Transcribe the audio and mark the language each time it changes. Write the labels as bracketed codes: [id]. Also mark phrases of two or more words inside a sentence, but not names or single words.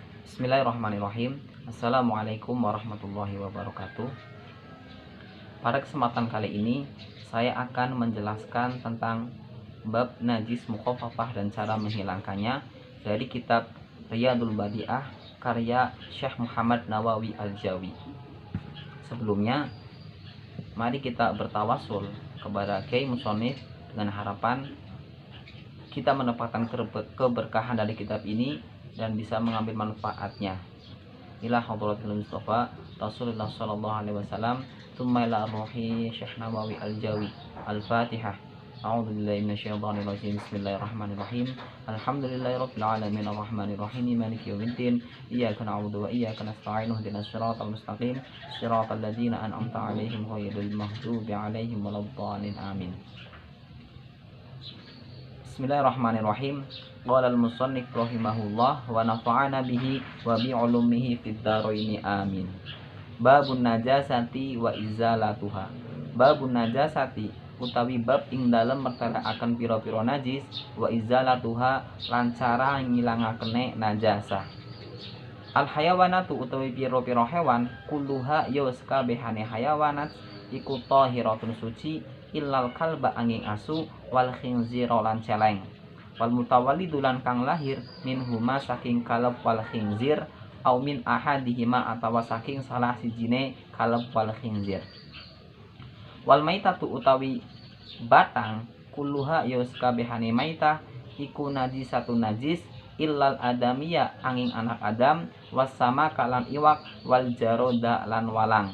[ar] بسم الله الرحمن الرحيم. السلام عليكم ورحمة الله وبركاته. [id] Pada kesempatan kali ini saya akan menjelaskan tentang bab najis mukhafafah dan cara menghilangkannya dari kitab Riyadul Badi'ah karya Syekh Muhammad Nawawi Al-Jawi. Sebelumnya, mari kita bertawasul kepada Kiai Musonif dengan harapan kita mendapatkan keberkahan dari kitab ini dan bisa mengambil manfaatnya. [ar] إلى حضرة المصطفى رسول الله صلى الله عليه وسلم ثم إلى روح Syekh Nawawi Al-Jawi. الفاتحة. أعوذ بالله من الشيطان الرجيم. بسم الله الرحمن الرحيم. الحمد لله رب العالمين الرحمن الرحيم مالك يوم الدين. إياك نعبد وإياك نستعين. اهدنا الصراط المستقيم. صراط الذين أنعمت عليهم غير المغضوب عليهم ولا الضالين. آمين. بسم الله الرحمن الرحيم. قال المصنف رحمه الله ونفعنا به وبعلومه في الدارين آمين. باب النجاسة وإزالتها. باب النجاسة [jv] utawi bab ing dalem mertelakaken pira-pira najis, [ar] وإزالتها [jv] lan cara ngilangakene najasah. [ar] الحيوانات [jv] utawi pira-pira hewan, kulluha ya sakabehane hayawanat iku tahiratun suci [ar] إلا الكلب [jv] angin asu [ar] والخنزير [jv] lan celeng. [ar] والمتولد [jv] lan kang lahir minhuma saking kalb [ar] والخنزير أو من أحدهما [jv] atawa saking salah sijine kalb [ar] والخنزير. والميتة [jv] utawi batang kulluha ya sakabehane maitah iku najisatun najis [ar] إلا الآدمي [jv] angin anak adam wasama kalan iwak [ar] والجراد [jv] lan walang.